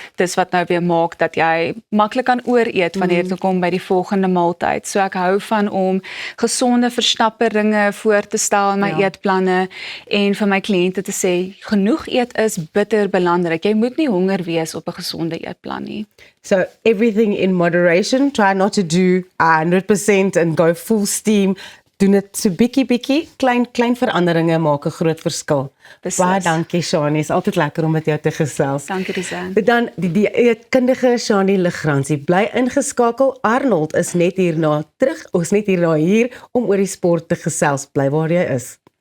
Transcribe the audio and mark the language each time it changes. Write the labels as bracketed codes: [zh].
[af] Dis wat nou weer maak dat jy maklik kan ooreet wanneer dit kom by die volgende maaltyd. So ek hou van om gesonde versnapperinge voor te stel in my eetplanne en vir my kliënte te sê, genoeg eet is bitter belangrik. Jy moet nie honger wees op 'n gesonde eetplan nie. [en] So everything in moderation, try not to do 100% and go full steam. [af] Doen dit so bietjie, klein veranderinge maak 'n groot verskil. Baie dankie Shani, is altyd lekker om met jou te gesels. Dankie Rizan. Dan die dieetkundige Shani Legrandsie, bly ingeskakel. Arnold is net hierna terug, ons net hierna hier om oor die sport te gesels. Bly waar jy is.